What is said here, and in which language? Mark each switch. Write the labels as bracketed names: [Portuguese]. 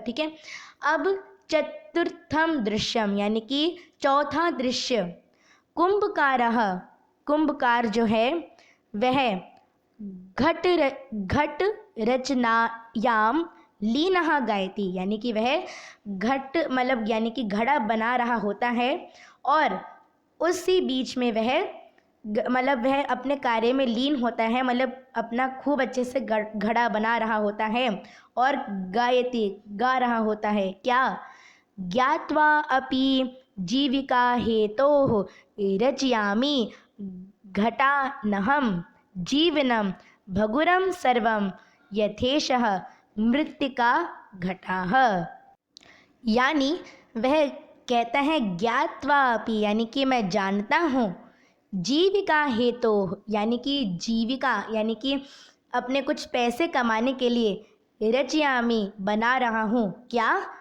[Hindi] ठीक है, अब [Sanskrit] चतुर्थम दृश्यम, [Hindi] यानी कि चौथा दृश्य, कुंभकार जो है वह [Sanskrit] घट रचनायाम लीनः गायति, [Hindi] यानी कि वह घट मतलब यानी कि घड़ा बना रहा होता है और उसी बीच में मतलब वह अपने कार्य में लीन होता है, मतलब अपना खूब अच्छे से घड़ा बना रहा होता है और गायति गा रहा होता है। क्या? [Sanskrit] ज्ञात्वा अपि जीविका हेतोः रचयामि घटानहं जीवनं भगुरं सर्वं यथेशः मृत्तिका घटाः। [Hindi] यानी वह कहता है [Sanskrit] ज्ञात्वा अपि [Hindi] यानी कि मैं जानता हूँ, जीविका हेतु यानी कि जीविका यानी कि अपने कुछ पैसे कमाने के लिए, रचयामि बना रहा हूँ, क्या?